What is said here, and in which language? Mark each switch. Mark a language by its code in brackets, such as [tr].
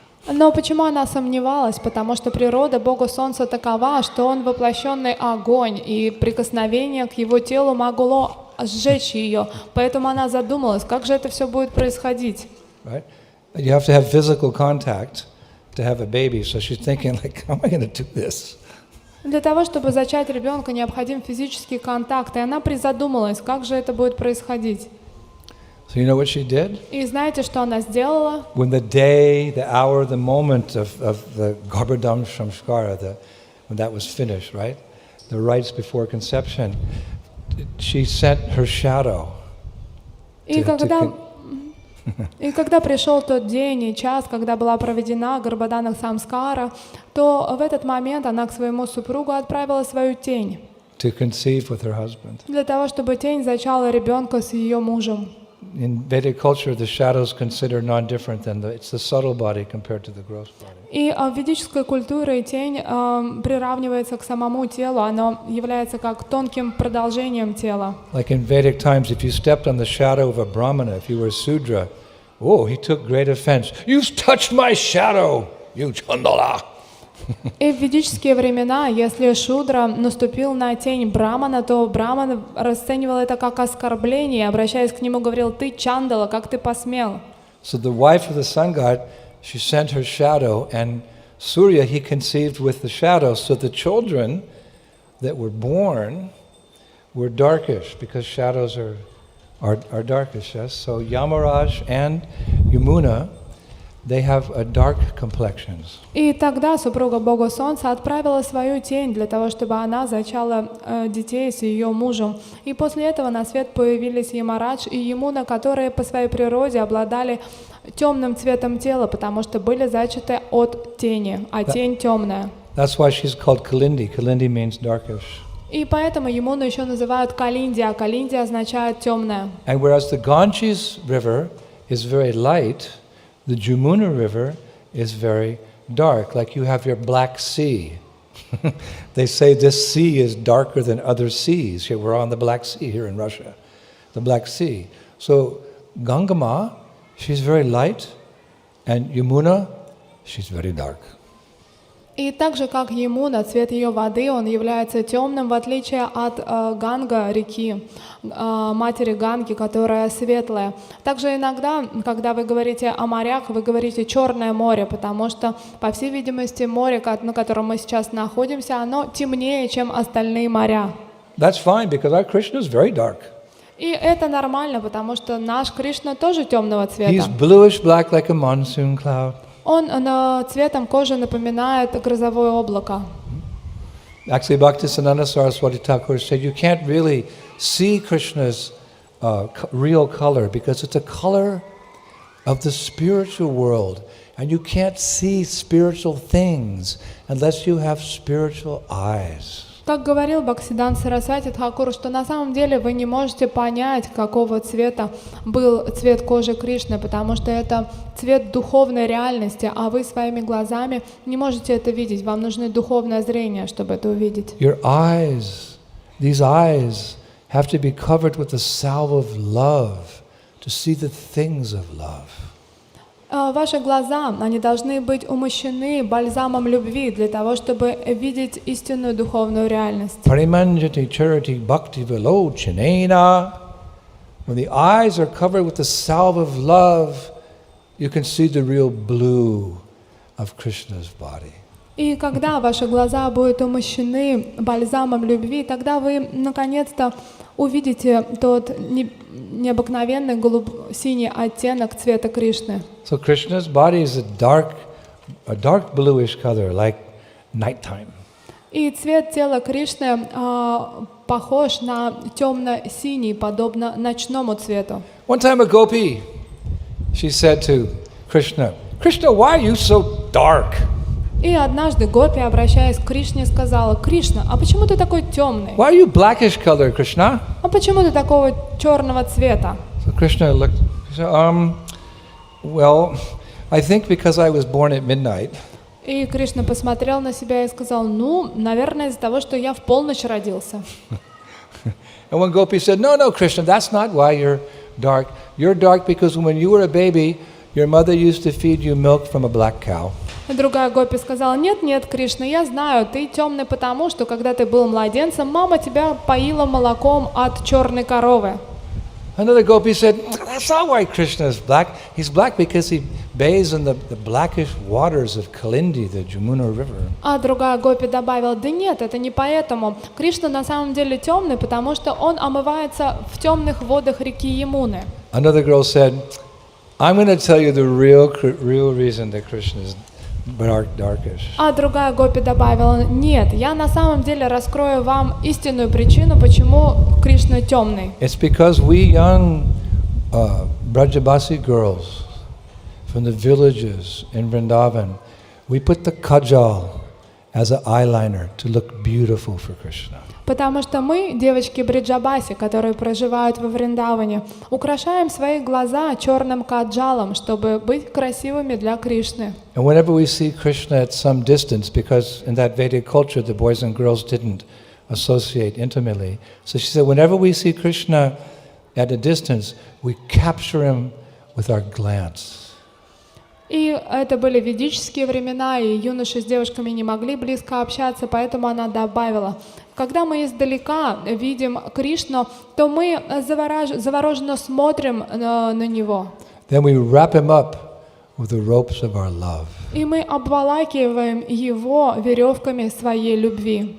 [ru] Но почему она сомневалась? Потому что природа Бога Солнца такова, что он воплощенный огонь, и прикосновение к его телу могло сжечь ее. Поэтому она задумалась, как же это все будет происходить. [en] Right? You have to have physical contact to have a baby. So she's thinking, like, how am I going to do this? [ru] Для того, чтобы зачать ребенка, необходим физический контакт, и она призадумалась, как же это будет происходить. [en] So you know what she did? [ru] И знаете, что она сделала? [en] When the day, the hour, the moment of the Garbhodam Samskara, when that was finished, right? The rites before conception, she sent her shadow. [ru] И когда пришел тот день и час, когда была проведена Гарбхадана Самскара, то в этот момент она к своему супругу отправила свою тень. [en] To conceive with her husband. [ru] Для того, чтобы тень зачала ребенка с ее мужем. [en] In Vedic culture, the shadow is considered non-different than it's the subtle body compared to the gross body. [ru] И в ведической культуре тень приравнивается к самому телу, оно является как тонким продолжением тела. [en] Like in Vedic times, if you stepped on the shadow of a brahmana, if you were a Sudra, oh, he took great offense. You've touched my shadow, you chandala. [ru] И в ведические времена, если шудра наступил на тень брамана, то браман расценивал это как оскорбление, обращаясь к нему, говорил: «Ты чандала, как ты посмел?» [en] So the wife of the sun god, she sent her shadow, and Surya, he conceived with the shadow. So the children that were born were darkish, because shadows are darkish, yes? So Yamaraj and Yamuna, they have a dark complexions. [ru] И тогда супруга Бога Солнца отправила свою тень для того, чтобы она зачала детей с ее мужем. И после этого на свет появились Ямарадж и Ямуна, которые по своей природе обладали темным цветом тела, потому что были зачаты от тени, а тень темная. [en] That's why she's called Kalindi. Kalindi means darkish. [ru] И поэтому Ямуну еще называют Калинди, а Калинди означает темная. [en] And whereas the Ganges river is very light, the Jamuna river is very dark, like you have your Black Sea. They say this sea is darker than other seas. Here we're on the Black Sea here in Russia, the Black Sea. So Gangama, she's very light, and Yamuna, she's very dark. [ru] И так же, как Ямуна, цвет ее воды, он является темным, в отличие от Ганга, реки, матери Ганги, которая светлая. Также иногда, когда вы говорите о морях, вы говорите «Черное море», потому что, по всей видимости, море, на котором мы сейчас находимся, оно темнее, чем остальные моря. [en] That's fine, because our Krishna is very dark. [ru] И это нормально, потому что наш Кришна тоже темного цвета. [en] He's bluish black like a monsoon cloud. [ru] Он цветом кожи напоминает грозовое облако. [en] Actually, Bhaktisiddhanta Saraswati Thakur said you can't really see Krishna's real color because it's a color of the spiritual world. And you can't see spiritual things unless you have spiritual eyes. [ru] Как говорил Бхактисиддханта Сарасвати Тхакур, что на самом деле вы не можете понять, какого цвета был цвет кожи Кришны, потому что это цвет духовной реальности, а вы своими глазами не можете это видеть. Вам нужно духовное зрение, чтобы это увидеть. [en] Your eyes, these eyes have to be covered with the salve of love to see the things of love. [ru] Ваши глаза, они должны быть умощены бальзамом любви для того, чтобы видеть истинную духовную реальность. [sa] Parimanjati charati bhakti vilochanena. [en] When the eyes are covered with the salve of love, you can see the real blue of Krishna's body. [ru] И когда ваши глаза будут умощены бальзамом любви, тогда вы наконец-то увидите тот необыкновенный синий оттенок цвета Кришны. [en] So Krishna's body is a dark bluish color, like nighttime. [ru] И цвет тела Кришны похож на темно-синий, подобно ночному цвету. [en] One time a gopi, she said to Krishna, "Krishna, why are you so dark?" [ru] И однажды гопи, обращаясь к Кришне, сказала: «Кришна, а почему ты такой темный? [en] Why are you blackish color, Krishna? [ru] А почему ты такого черного цвета?» [en] So Krishna looked, he said, well, I think because I was born at midnight. [ru] И Кришна посмотрел на себя и сказал: «Ну, наверное, из-за того, что я в полночь родился». [en] And one gopi said, no, Krishna, that's not why you're dark. You're dark because when you were a baby, your mother used to feed you milk from a black cow. [ru] И другая гопи сказала: «Нет, Кришна, я знаю, ты темный потому, что когда ты был младенцем, мама тебя поила молоком от черной коровы». [en] Another gopi said, that's not why Krishna is black. He's black because he bathes in the blackish waters of Kalindi, the Jamuna River. [ru] А другая гопи добавила: да нет, это не поэтому. Кришна на самом деле темный, потому что он омывается в темных водах реки Ямуны. [en] Another girl said, I'm going to tell you the real reason that Krishna is darkish. [ru] А другая гопи добавила: нет, я на самом деле раскрою вам истинную причину, почему Кришна темный. [en] It's because we young Brajabasi girls from the villages in Vrindavan, we put the kajal as an eyeliner to look beautiful for Krishna. [ru] Потому что мы, девочки Бриджабаси, которые проживают во Вриндаване, украшаем свои глаза черным каджалом, чтобы быть красивыми для Кришны. [en] And whenever we see Krishna at some distance, because in that Vedic culture the boys and girls didn't associate intimately, so she said, whenever we see Krishna at a distance, we capture him with our glance. [ru] И это были ведические времена, и юноши с девушками не могли близко общаться, поэтому она добавила: когда мы издалека видим Кришну, то мы завороженно смотрим на него. [en] Then we wrap him up with the ropes of our love. [ru] И мы обволакиваем его веревками своей любви.